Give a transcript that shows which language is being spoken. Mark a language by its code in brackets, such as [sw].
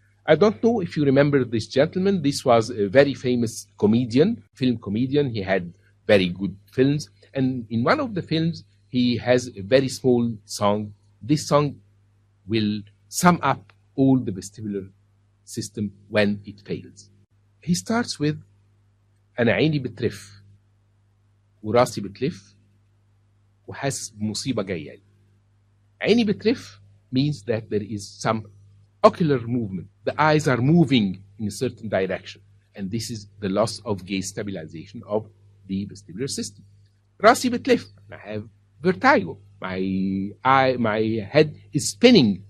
[en] I don't know if you remember this gentleman. This was a very famous comedian, film comedian. He had very good films. And in one of the films, he has a very small song. This song will sum up all the vestibular system when it fails. He starts with [ar] أنا عيني بترف وراسي بتلف وحاسس بمصيبة جاية لي. عيني بترف [en] means that there is some ocular movement. The eyes are moving in a certain direction. And this is the loss of gaze stabilization of the vestibular system. [ar] راسي بتلف. [en] I have vertigo. My head is spinning.